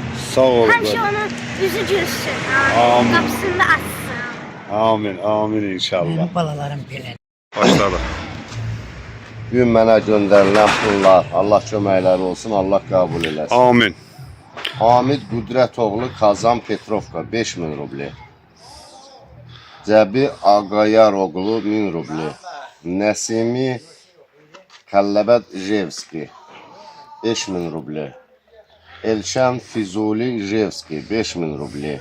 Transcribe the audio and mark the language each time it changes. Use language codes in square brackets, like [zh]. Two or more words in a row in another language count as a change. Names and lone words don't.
[az] Sağ ol. Həmişə onun yüzü gülsün, Amin. qapısını da açsın. Amin, amin inşallah. Balalarım belə. Başladı. Gün mənə göndərilən pullar, Allah köməkləri olsun, Allah qəbul eləsin. Amin. Hamid Qudrətoğlu Kazan Petrovka 5000 rubli. Cəbi Ağayaroğlu 1000 rubli. Nəsimi Kəlləbəd Jevski 5000 rubli. Elşən Füzuli Jevski 5000 rubli.